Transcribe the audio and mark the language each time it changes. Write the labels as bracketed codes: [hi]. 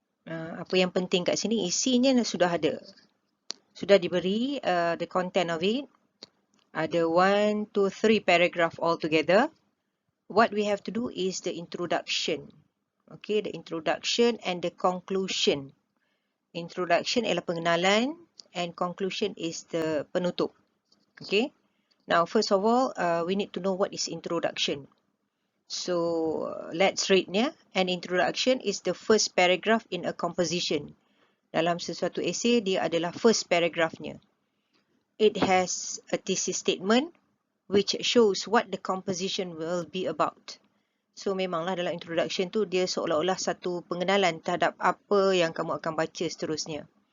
[ms] Apa yang penting kat sini, isinya sudah ada. Sudah diberi [en] the content of it. [ms] Ada [en] 1, 2, 3 paragraph all together. What we have to do is the introduction. Okay, the introduction and the conclusion. Introduction [ms] ialah pengenalan [en] and conclusion is the [ms] penutup. [en] Okay. Now, first of all, we need to know what is introduction. So, let's read ya. An introduction is the first paragraph in a composition. [ms] Dalam sesuatu esay, dia adalah [en] first [ms] paragraphnya. [en] It has a thesis statement which shows what the composition will be about. [ms] So, memanglah dalam introduction tu, dia seolah-olah satu pengenalan terhadap apa yang kamu akan baca seterusnya.